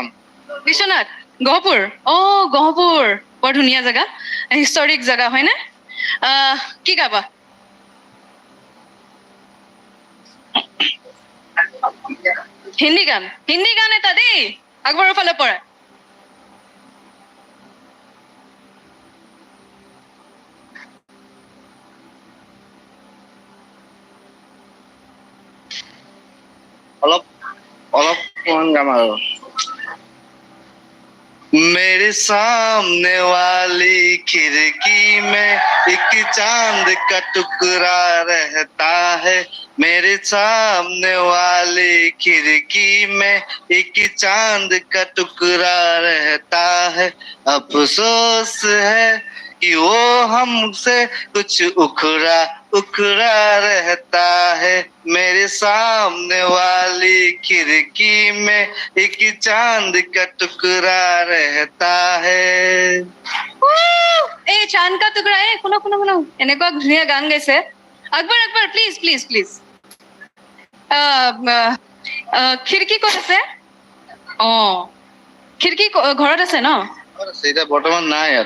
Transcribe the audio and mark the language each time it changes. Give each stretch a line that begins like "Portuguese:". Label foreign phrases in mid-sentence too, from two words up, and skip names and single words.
Assamese: বিশ্বনাথ গহপুৰ গহপুৰ বৰ ধুনীয়া জেগা হিষ্টৰিক জেগা হয়নে কি গাবা হিন্দী গান এটা দেই আকবৰৰ ফালৰ পৰা অলপ অকমান গাম আৰু
Hindi: मेरे सामने वाली खिड़की में एक चांद का टुकड़ा रहता है मेरे सामने वाली खिड़की में एक चांद का टुकड़ा रहता है अफसोस है कि वो हमसे कुछ उखड़ा रहता है मेरे सामने वाली खिड़की में एक चांद का टुकड़ा रहता है
Assamese: এই
Hindi: चांद का टुकड़ा
Assamese: শুনো এনেকুৱা ধুনীয়া গান গাইছে আকবৰ প্লিজ খিৰিকী ক'ত আছে খিৰিকী ঘৰত আছে ন সেইটা বৰ্তমান নাই ইয়াত